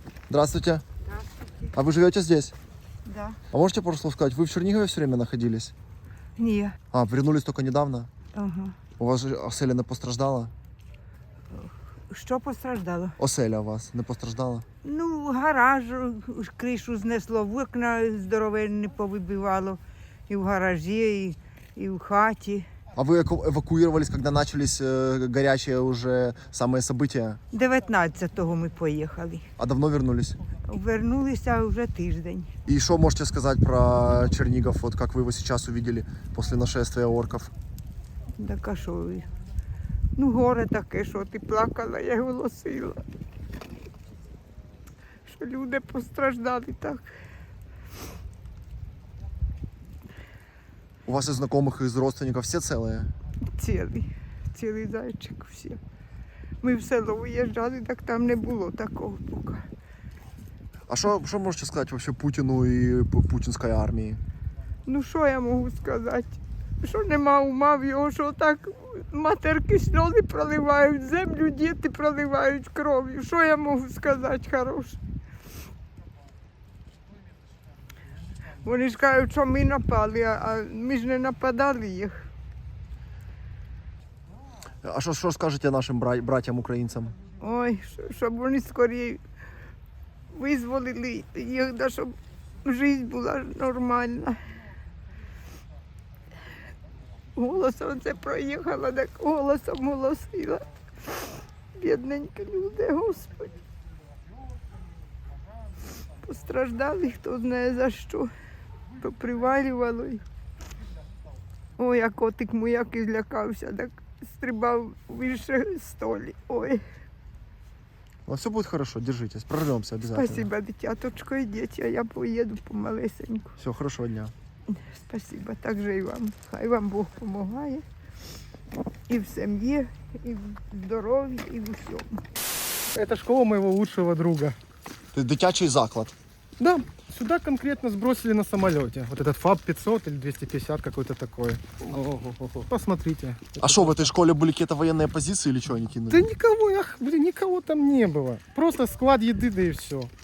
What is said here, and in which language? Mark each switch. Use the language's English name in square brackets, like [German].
[Russian] Здравствуйте. Здравствуйте. А вы живете здесь? Да. А можете просто сказать, вы в Чернигове все время находились? [Ukrainian] Ні. [Russian] А, вернулись только недавно? Ага. [Ukrainian] У вас же оселя не постраждала? Що постраждало? Оселя у вас не постраждала? Гараж, кришу знесло, вікна здоровенні повибивало. І в гаражі, і в хаті. [Russian] А вы эвакуировались, когда начались горячие уже самые события? [Ukrainian] 19-го ми поїхали. [Russian] А давно вернулись? [Ukrainian] Вернулися вже тиждень. [Russian] И что можете сказать про Чернигов, вот как вы его сейчас увидели после нашествия орков? [Ukrainian] Так а що ви? Горе таке, що ти плакала, я голосила. Що люди постраждали так. [Russian] У вас из знакомых, из родственников все целые? [Ukrainian] Цілий зайчик всі. Ми в село виїжджали, так там не було такого поки. [Russian] А что можете сказать вообще Путину и путинской армии? [Ukrainian] Що я можу сказати? Що нема ума в його, що так матерки сльози проливають, землю діти проливають кров'ю. Що я можу сказати хороше? Вони ж кажуть, що ми напали, а ми ж не нападали їх. [Russian] А что скажете нашим братьям украинцам? [Ukrainian] Ой, щоб вони скоріше визволили їх, да щоб життя була нормальна. Голосом це проїхала, так голосом голосила. Бідненькі люди, Господи. Постраждали, хто знає за що. Попривалювало. Ой, а котик мій як і злякався, так стрибав вище столі. Ой. [Russian] Ну, все будет хорошо, держитесь, прорвемся обязательно. [Ukrainian] Спасибо, дитяточко, йдіть, а я поїду помалесеньку. [Russian] Все, хорошего дня. [Ukrainian] Спасибо, так же і вам. Хай вам Бог помагає. І в сім'ї, і в здоров'ї, і в усьому. [Russian] Это школа моего лучшего друга. [Ukrainian] Дитячий заклад. [Russian] Да, сюда конкретно сбросили на самолете. Вот этот ФАБ 500 или 250 какой-то такой. Посмотрите. А что, в этой школе были какие-то военные позиции или что они кинули? Да никого, никого там не было. Просто склад еды, да и все.